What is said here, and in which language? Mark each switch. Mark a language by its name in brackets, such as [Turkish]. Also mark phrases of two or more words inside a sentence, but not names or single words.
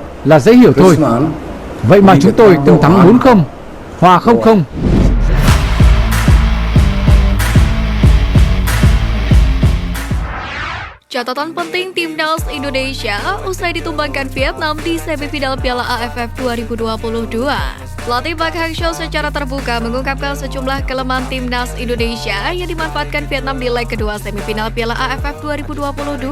[Vietnamese] là dễ hiểu thôi. Vậy mà chúng tôi từng thắng 4-0, hòa 0-0. [Indonesian] Catatan penting Timnas Indonesia usai ditumbangkan Vietnam di semifinal Piala AFF 2022. Pelatih Park Hang-seo secara terbuka mengungkapkan sejumlah kelemahan Timnas Indonesia yang dimanfaatkan Vietnam di leg kedua semifinal Piala AFF 2022.